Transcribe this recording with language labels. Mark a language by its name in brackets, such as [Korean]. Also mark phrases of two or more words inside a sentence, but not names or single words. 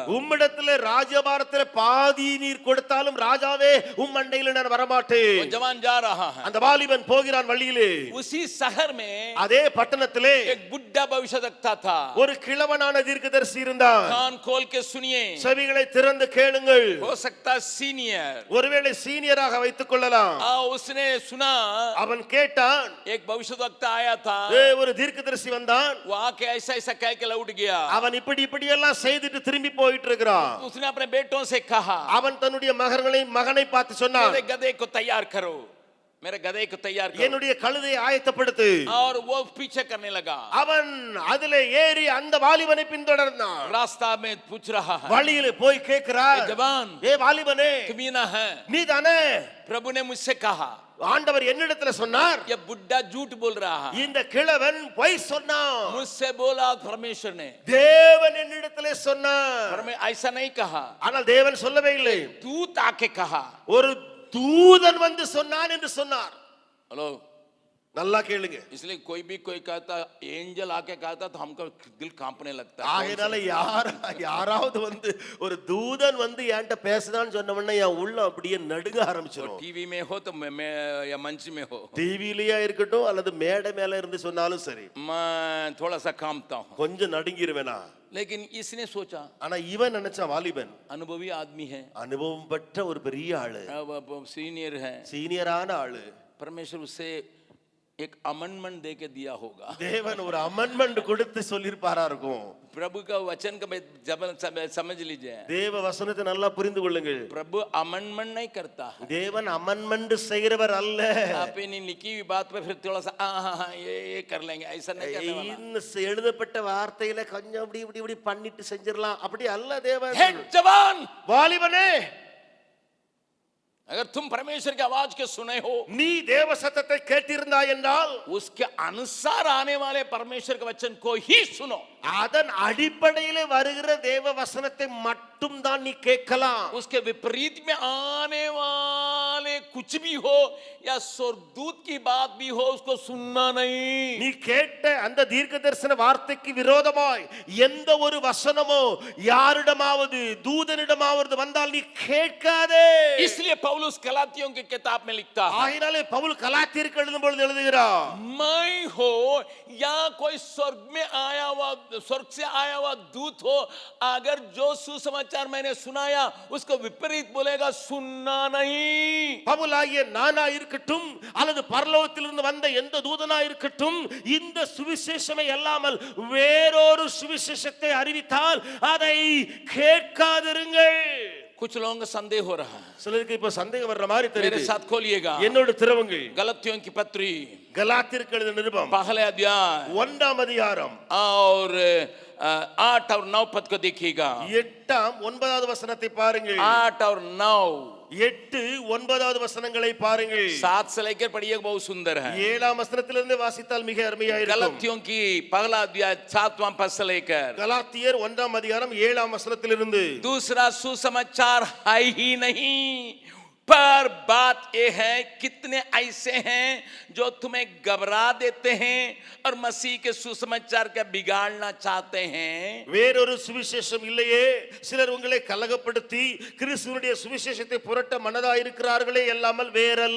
[Tamil] உம்மிடத்திலே ராஜபாரத்திலே பாதி நீர் கொடுத்தாலும் ராஜாவே உம் மண்டையில நான் [Hindi] वो [Tamil] வரமாட்டேன். [Hindi] जवान जा रहा है. [Tamil] அந்த வாலிபன் போகிறான் வழியிலே. [Hindi] उसी शहर में [Tamil] அதே பட்டணத்திலே [Hindi] एक बुढ़ा भविष्यवक्ता था. [Tamil] ஒரு கிழவனான தீர்க்கதரிசி இருந்தான். [Hindi] कान खोल के सुनिए, [Tamil] செவிகளை திறந்து கேளுங்கள். [Hindi] हो सकता सीनियर. [Tamil] ஒருவேளை சீனியராக வைத்துக் கொள்ளலாம். [Hindi] उसने सुना, [Tamil] அவன் கேட்டான், [Hindi] एक भविष्यवक्ता आया था, [Tamil] ஒரு தீர்க்கதரிசி வந்தான். [Hindi] वो आके ऐसा ऐसा कह के लौट गया. [Tamil] அவன் இப்படி இப்படி எல்லாம் செய்துட்டு திரும்பி போயிட்டு இருக்கிறான். [Hindi] उसने अपने बेटों से कहा, [Tamil] அவன் தன்னுடைய மகனை பார்த்து சொன்னான், [Hindi] मेरे गधे को तैयार करो, मेरे गधे को तैयार करो. [Tamil] என்னுடைய கழுதையை ஆயத்தப்படுத்து. [Hindi] और वो पीछे करने लगा. [Tamil] அவன் அதிலே ஏறி அந்த வாலிபனை பின்தொடர்ந்தான். [Hindi] रास्ता में पूछ रहा है, [Tamil] வழியிலே போய் கேட்கிறார், [Hindi] जवान [Tamil] ஏ வாலிபனே, [Hindi] तुम ही ना है? [Tamil] நீதானே? [Hindi] प्रभु ने मुझसे कहा, [Tamil] ஆண்டவர் என்னிடத்துல சொன்னார், [Hindi] ये बुढ़ा झूठ बोल रहा है. [Tamil] இந்த கிழவன் பொய் சொன்னான். [Hindi] मुझसे बोला परमेश्वर ने, [Tamil] தேவன் என்னிடத்திலே சொன்னார். [Hindi] ऐसा नहीं कहा, [Tamil] ஆனால் தேவன் சொல்லவே இல்லை. [Hindi] दूत आके कहा. [Tamil] ஒரு தூதன் வந்து சொன்னான் என்று சொன்னார். [Hindi] हेलो, [Tamil] நல்லா கேளுங்க. [Hindi] इसलिए कोई भी कोई कहता एंजल आके कहता तो हमको दिल कांपने लगता है. [Tamil] ஆகையால யாராவது வந்து ஒரு தூதன் வந்து என்கிட்ட பேசுதான்னு சொன்ன உடனே என் உள்ள அப்படியே நடுங்க ஆரம்பிச்சிடும். [Hindi] टीवी में हो तो मैं या मंच में हो, [Tamil] டிவிலயா இருக்கட்டும் அல்லது மேடை மேல இருந்து சொன்னாலும் சரி, [Hindi] मैं थोड़ा सा कांपता हूँ. [Tamil] கொஞ்சம் நடுங்கிருவேனா. [Hindi] लेकिन इसने सोचा, [Tamil] ஆனா இவன் நினைச்சான், வாலிபன் [Hindi] अनुभवी आदमी है, [Tamil] அனுபவம் பெற்ற ஒரு பெரிய ஆளு, [Hindi] सीनियर है, [Tamil] சீனியரான ஆளு, [Hindi] परमेश्वर उसे एक अमेंडमेंट दे के दिया होगा. [Tamil] தேவன் ஒரு அமெண்ட்மெண்ட் கொடுத்து சொல்லிருப்பாரா இருக்கும். [Hindi] प्रभु का वचन का जब समझ लीजिए, [Tamil] தேவ வசனத்தை நல்லா புரிந்து கொள்ளுங்கள். [Hindi] प्रभु अमेंडमेंट नहीं करता. [Tamil] தேவன் அமெண்ட்மெண்ட் செய்கிறவர் அல்ல. [Hindi] अपनी लिखी हुई बात पे फिर थोड़ा सा हाँ ये कर लेंगे, ऐसा नहीं करने वाला. [Tamil] இந்த எழுதப்பட்ட வார்த்தையில கொஞ்சம் இப்படி இப்படி இப்படி பண்ணிட்டு செஞ்சிரலாம், அப்படி அல்ல தேவன். [Hindi] हे जवान, [Tamil] வாலிபனே, [Hindi] अगर तुम परमेश्वर की आवाज के सुने हो, [Tamil] நீ தேவ சத்தத்தை கேட்டிருந்தாய் என்றால் [Hindi] उसके अनुसार आने वाले परमेश्वर के वचन को ही सुनो. [Tamil] அதன் அடிப்படையிலே வருகிற தேவ வசனத்தை மட்டும் தான் நீ கேட்கலாம். [Hindi] उसके विपरीत में आने वाले कुछ भी हो या स्वर्गदूत की बात भी हो, उसको सुनना नहीं. [Tamil] நீ கேட்ட அந்த தீர்க்கதரிசன வார்த்தைக்கு விரோதமாய் எந்த ஒரு வசனமோ யாரிடமாவது தூதனிடமாவது வந்தால் நீ கேட்காதே. [Hindi] इसलिए पौलुस गलातियों की किताब में लिखता है, [Tamil] ஆகையாலே பவுல் கலாத்தியருக்கு எழுதும் பொழுது எழுதுகிறார், [Hindi] मैं हो या कोई स्वर्ग में आया हुआ, स्वर्ग से आया हुआ दूत हो, अगर जो सुसमाचार मैंने सुनाया उसको विपरीत बोलेगा, सुनना नहीं. [Tamil] பவுலாகிய நானா இருக்கட்டும் அல்லது பரலோகத்திலிருந்து வந்த எந்த தூதனா இருக்கட்டும், இந்த சுவிசேஷமே அல்லாமல் வேறொரு சுவிசேஷத்தை அறிவித்தால் அதை கேட்காதிருங்கள். [Hindi] कुछ लोगों का संदेह हो रहा है, [Tamil] சிலருக்கு இப்ப சந்தேகம் வர்ற மாதிரி [Hindi] मेरे [Tamil] தெரியுது. [Hindi] साथ खोलिएगा [Tamil] என்னோட திரவங்கள் [Hindi] गलतियों की पत्री [Tamil] கலாத்தியருக்கு எழுதின நிருபம் [Hindi] पहले अध्याय [Tamil] 1ஆம் அதிகாரம் [Hindi] और 8 और 9 पद को देखिएगा. [Tamil] 8ஆம் 9வது வசனத்தை பாருங்கள். [Hindi] 8 और 9 [Tamil] 8 9வது வசனங்களை பாருங்கள். [Hindi] 7 से लेकर पढ़िएगा, बहुत सुंदर है. [Tamil] 7ஆம் வசனத்திலிருந்து வாசித்தால் மிக அருமையா இருக்கும். [Hindi] गलतियों की पहला अध्याय 7वां पद से लेकर [Tamil] கலாத்தியர் 1ஆம் அதிகாரம் 7ஆம் வசனத்திலிருந்து, [Hindi] दूसरा सुसमाचार है ही नहीं, पर बात यह है कितने ऐसे हैं जो तुम्हें घबरा देते हैं और मसीह के सुसमाचार का बिगाड़ना चाहते हैं. [Tamil] வேறொரு சுவிசேஷம் இல்லையே, சிலர் உங்களை கலகப்படுத்தி கிறிஸ்துவினுடைய சுவிசேஷத்தை புரட்ட மனதாயிருக்கிறார்களே, அல்லாமல் வேறல்ல.